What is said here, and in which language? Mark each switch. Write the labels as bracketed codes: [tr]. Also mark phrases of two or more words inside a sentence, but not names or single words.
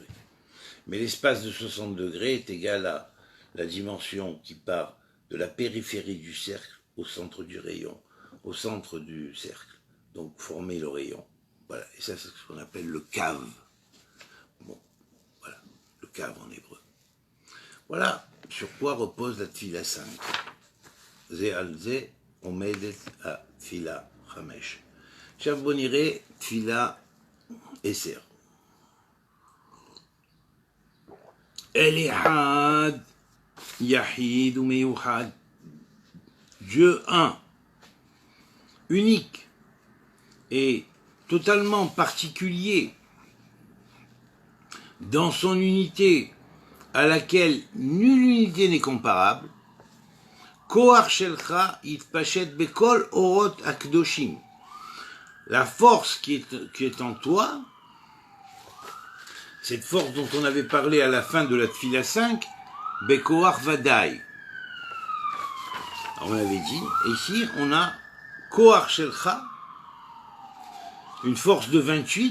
[fr] Mais l'espace de 60 degrés est égal à la dimension qui part de la périphérie du cercle au centre du rayon, au centre du cercle. Donc former le rayon. Voilà, et ça c'est ce qu'on appelle le cave. Bon, voilà, le cave en hébreu. Voilà sur quoi repose la Tfila 5. [he] זה על זה עומדת התפילה 5. עכשיו בוא נראה תפילה 10. אל אחד יחיד ומיוחד. [fr] Dieu un, unique et totalement particulier dans son unité à laquelle nulle unité n'est comparable. [he] כוח שלך התפשט בכל אורות הקדושים. [fr] La force qui est en toi, cette force dont on avait parlé à la fin de la Tfila 5, [he] בכוח ודאי. [fr] On l'avait dit, et ici on a [he] כוח שלך, [fr] une force de 28.